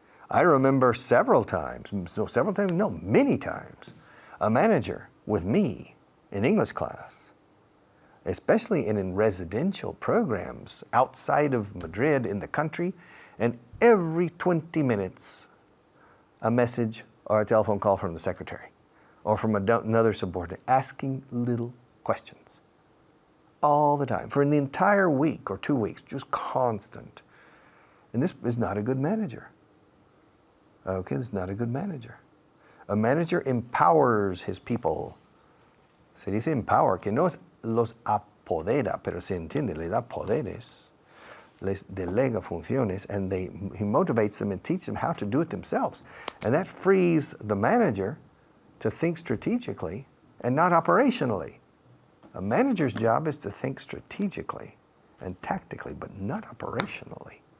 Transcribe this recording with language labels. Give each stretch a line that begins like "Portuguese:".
English: I remember many times, a manager with me in English class, especially in residential programs outside of Madrid in the country, and every 20 minutes, a message or a telephone call from the secretary or from another subordinate asking little questions all the time for the entire week or 2 weeks, just constant. And this is not a good manager. Okay, this is not a good manager. A manager empowers his people.
Spanish: Se dice empower, que no es los apodera, pero se entiende, le da poderes. Les delega funciones,
English: and he motivates them and teaches them how to do it themselves. And that frees the manager to think strategically and not operationally. A manager's job is to think strategically and tactically, but not operationally.